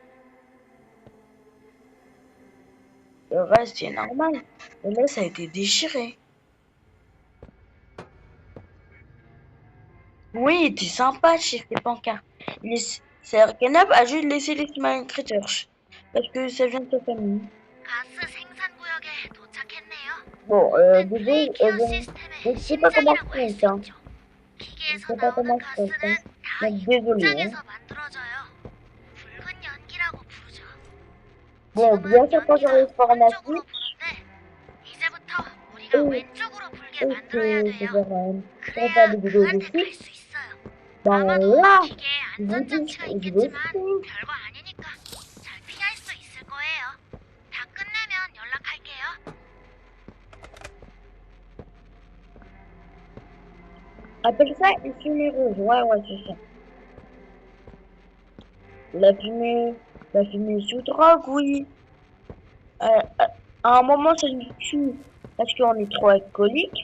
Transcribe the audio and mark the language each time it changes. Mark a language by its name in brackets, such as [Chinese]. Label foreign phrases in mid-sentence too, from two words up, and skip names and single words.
[French] Le reste, c'est normal. Mais là, ça a été déchiré. Oui, il était sympa chez ses pancartes. Canap a juste laissé les Smile Critters. Parce que ça vient de sa famille. [Korean] 가스 생산 구역에 도착했네요. [French] Bon, [Korean] 배터리 [French] désolé, [Korean] 케어 [French] bon, [Korean] 시스템의 [French] je sais pas comment [Korean] 심장이라고 [French] je [Korean] 할 [French] compte, [Korean] 수 [French] hein. [Korean] 있죠. [French] Je [Korean] 기계에서 [French] sais pas [Korean] 나오는 [French] comment je compte, hein. [Korean] 가스는 다 [French] Donc, désolé, hein. [Korean] 공장에서 만들어져요. 붉은 연기라고 부르죠. [French] Bon, bien [Korean] 지금은 [French] sûr, quand [Korean] 연기가 [French] j'aurai le format [Korean] 오른쪽으로 [French] Switch, [Korean] 부는데 이제부터 우리가 [French] et, [Korean] 왼쪽으로 불게 [French] et [Korean] 만들어야 [French] que je [Korean] 돼요. [French] vais faire [Korean] 그래야 [French] des vidéos [Korean] 그한테 [French] dessus, [Korean] 갈 수 있어요. [French] ben [Korean] 아마도 [French] là, [Korean] 기계에 [French] je vous dis, [Korean] 안전장치가 [French] je vais [Korean] 있겠지만 [French] aussi. [Korean] 별거 아니니까 잘 피할 수 있을 거예요. 다 끝내면 연락할게요. [French] Appelle ça une fumée rouge. Ouais, c'est ça. La fumée, la fumée sous drogue, oui. À un moment, ça nous tue parce qu'on est trop alcoolique.